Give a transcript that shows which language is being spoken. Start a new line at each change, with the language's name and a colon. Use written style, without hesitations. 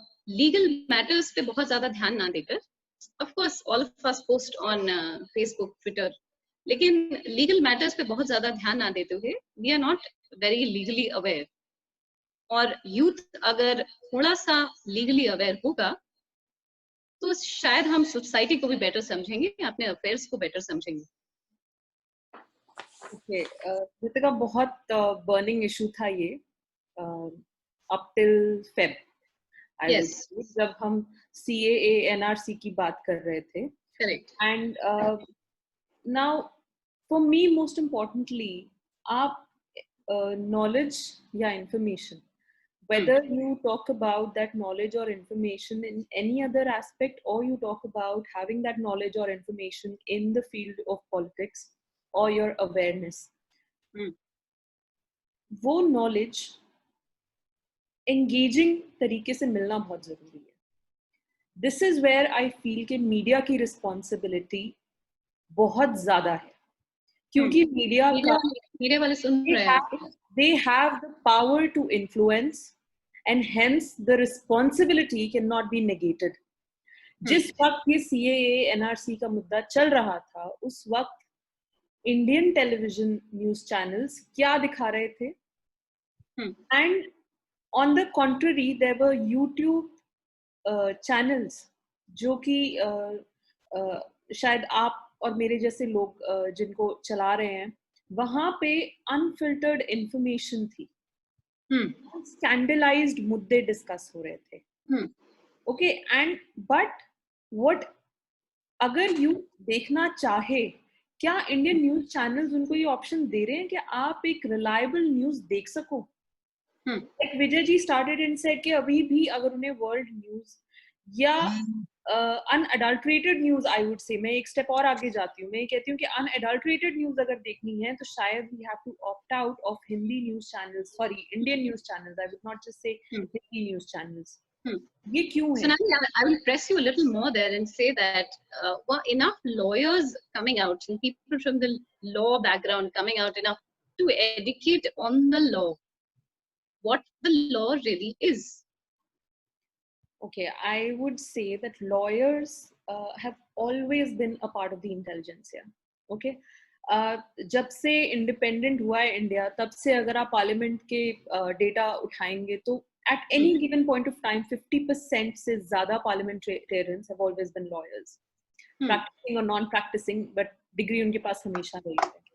Hindi: Legal matters पे बहुत ज्यादा ध्यान ना देकर,
English: of course all of us post on Facebook, Twitter,
Hindi: लेकिन लीगल मैटर्स पे बहुत ज्यादा ध्यान ना देते हुए
English: we are not very legally aware,
Hindi: और यूथ अगर थोड़ा सा लीगली अवेयर होगा तो शायद हम सोसाइटी को भी बेटर समझेंगे, अपने अफेयर्स को बेटर समझेंगे। ओके, रितिका, बहुत बर्निंग इशू था ये अप टिल फेब, जब हम CAA NRC की बात कर रहे थे।
English: Correct. And now for me most importantly,
Hindi: आप नॉलेज या information,
English: whether you talk about that knowledge or information in any other aspect, or you talk about having that knowledge or information in the field of politics or your awareness,
Hindi: वो knowledge engaging तरीके से मिलना बहुत जरूरी है।
English: This is where I feel
Hindi: कि media की responsibility बहुत ज्यादा है, क्योंकि मीडिया वाले सुन रहे हैं,
English: they have the power to influence, and hence the responsibility cannot be negated.
Hindi: जिस वक्त ये CAA NRC का मुद्दा चल रहा था, उस वक्त इंडियन टेलीविजन न्यूज चैनल्स क्या दिखा रहे थे?
English: and on the contrary there were
Hindi: YouTube channels जो कि शायद आप और मेरे जैसे लोग जिनको चला रहे हैं, वहां पे अनफिल्टर्ड इंफॉर्मेशन थी, स्कैंडलाइज्ड मुद्दे डिस्कस हो रहे थे। ओके,
English: and but what
Hindi: अगर यू देखना चाहे, क्या इंडियन न्यूज चैनल्स उनको ये ऑप्शन दे रहे हैं कि आप एक रिलायबल न्यूज देख सको? Like Vijay ji
English: started and said
Hindi: कि अभी भी अगर उन्हें वर्ल्ड न्यूज या unadulterated news,
English: I would say,
Hindi: मैं एक स्टेप और आगे जाती हूँ, मैं कहती हूँ कि अनअडल्ट्रेटेड न्यूज अगर देखनी है तो शायद
English: we have to opt out of
Hindi: Hindi news channels, sorry Indian news channels,
English: I would not just say
Hindi: Hindi news channels. ये क्यों है?
English: So I will press you a little more there and say that enough lawyers coming out and people from the law background coming out enough to educate on the law, what the law really is. Okay, I would say that lawyers have always been a part of the intelligentsia.
Hindi: Okay, जब से independent हुआ है India, तब से अगर आप parliament के data उठाएंगे तो
English: at any given point of time
Hindi: 50% से ज्यादा
English: parliamentarians have always been lawyers.
Hindi: Practising और नॉन प्रैक्टिसिंग, बट डिग्री उनके पास हमेशा रही है।